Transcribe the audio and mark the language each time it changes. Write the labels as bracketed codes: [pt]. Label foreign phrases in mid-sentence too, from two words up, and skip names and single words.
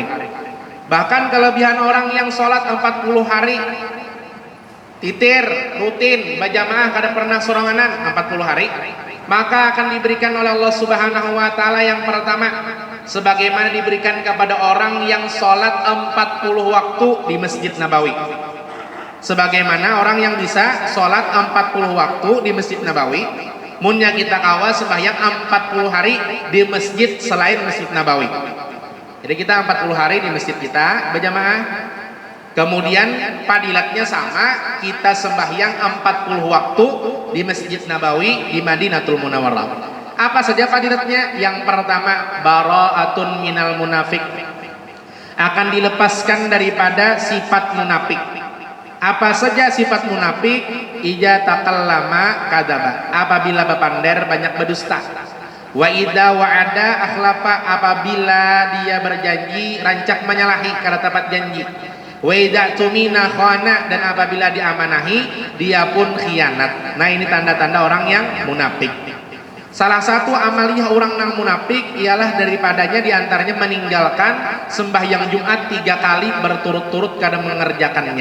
[id] Bahkan kelebihan orang yang sholat 40 hari titir, rutin, berjamaah, [bjn] kada pernah soronganan [id] 40 hari, maka akan diberikan oleh Allah [ar] سبحانه وتعالى [id] yang pertama, sebagaimana diberikan kepada orang yang sholat 40 waktu di Masjid Nabawi. Sebagaimana orang yang bisa sholat 40 waktu di Masjid Nabawi, [bjn] munnya kita kawal sembahyang 40 hari di masjid selain Masjid Nabawi. [id] Jadi kita 40 hari di masjid kita berjamaah, kemudian padilatnya sama, kita sembahyang 40 waktu di Masjid Nabawi di Madinatul Munawwarah. Apa saja padilatnya? Yang pertama, [ar] براءة من المنافق, [id] akan dilepaskan daripada sifat munafik. Apa saja sifat munafik? [ar] إذا تكلم كذب, [bjn] apabila berpander banyak berdusta. [ar] وإذا وعد أخلف, [bjn] apabila dia berjanji rancak menyalahi karena tepat janji. [ar] وإذا اؤتمن خان, [id] dan apabila diamanahi dia pun khianat. Nah, ini tanda-tanda orang yang munafik. Salah satu amaliah orang yang munafik ialah daripadanya diantaranya meninggalkan sembahyang Jumat 3 kali berturut-turut karena mengerjakannya.